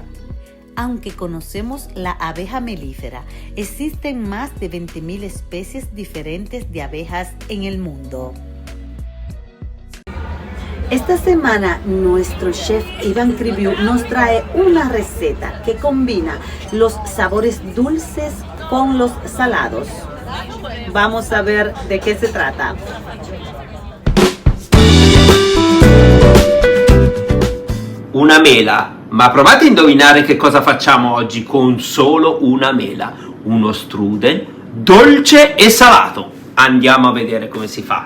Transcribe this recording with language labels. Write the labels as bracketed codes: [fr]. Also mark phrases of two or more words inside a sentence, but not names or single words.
[es] Aunque conocemos la abeja melífera, existen más de 20,000 especies diferentes de abejas en el mundo. Esta semana nuestro chef Iván Kriviu nos trae una receta que combina los sabores dulces con los salados. Vamos a ver de qué se trata. [it] Una mela, ma provate a indovinare che cosa facciamo oggi con solo una mela. Uno strudel dolce e salato. Andiamo a vedere come si fa.